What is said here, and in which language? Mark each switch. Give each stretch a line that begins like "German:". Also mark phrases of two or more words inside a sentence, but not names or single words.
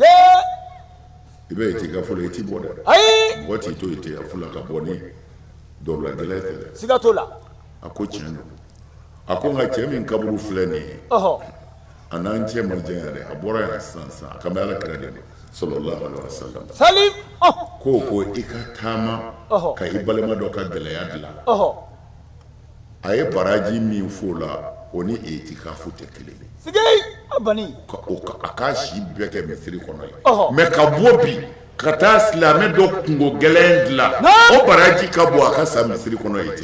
Bambara: i bɛ itikafu la i ti bɔ dɛ ayi mɔgɔ t'i to itikafu la ka bɔ ni dɔwulagɛlɛn tɛ dɛ siga t'o la a ko tiɲɛ don a ko nka cɛ min kaburu filɛ nin ye a n'an cɛ ma janya dɛ a bɔra yan sisan a kan bɛ Ala kira de ma
Arabic: صلى الله عليه وسلم
Bambara: salim ko i ka taama ka i balima dɔ ka gɛlɛya dilan a ye baraji min f'o la o ni itikafu tɛ kelen ye siga a bani a k'a si bɛɛ kɛ misiri kɔnɔ ye mais ka bɔ bi ka taa silamɛ dɔ kungo gɛlɛn dilan o baraji ka bɔ a ka sa misiri kɔnɔ ye ten